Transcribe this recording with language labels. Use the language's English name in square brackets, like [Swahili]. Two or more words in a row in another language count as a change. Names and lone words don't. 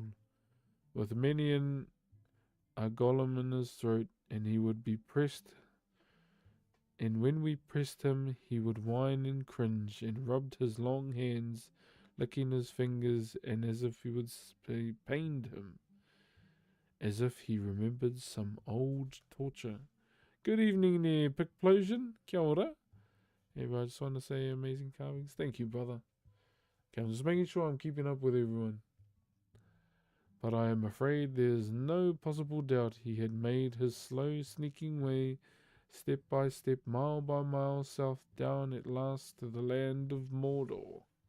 [English] With many a Gollum in his throat, and he would be pressed and when we pressed him, he would whine and cringe, and rubbed his long hands, licking his fingers, and as if he would pained him, as if he remembered some old torture. Good evening there, [Māori] Picplosion. Kia ora. [English] Hey, bro, I just want to say amazing carvings. Thank you, brother. Okay, I'm just making sure I'm keeping up with everyone. But I am afraid there's no possible doubt he had made his slow, sneaking way, step by step, mile by mile, south down at last to the land of Mordor.